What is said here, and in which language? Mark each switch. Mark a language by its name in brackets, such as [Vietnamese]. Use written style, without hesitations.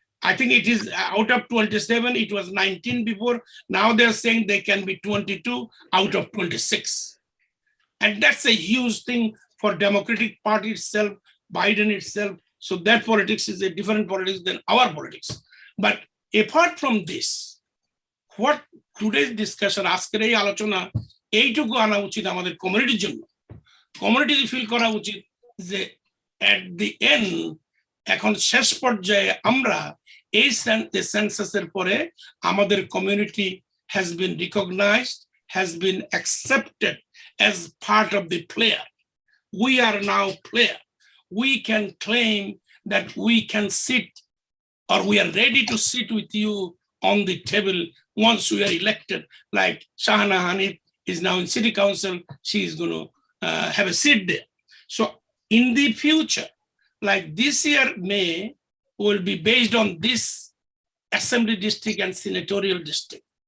[English] I think it is out of 27, it was 19 before. Now they're saying they can be 22 out of 26. And that's a huge thing for Democratic Party itself, Biden itself. So that politics is a different politics than our politics. But apart from this, what today's discussion, [Bangla] আজকের এই আলোচনা এইটুকু আনা উচিত আমাদের কমিউনিটির জন্য। Community feel করা উচিত যে [English] at the end, [Bangla] এখন শেষ পর্যায়ে আমরা এই সেন্সাসের পরে আমাদের community [English] has been recognized, has been accepted as part of the player. We are now player. We can claim that we can sit, or we are ready to sit with you on the table once we are elected. Like Shahana Hanif is now in city council, she is going to have a seat there. So in the future, like this year May will be based on this assembly district and senatorial district.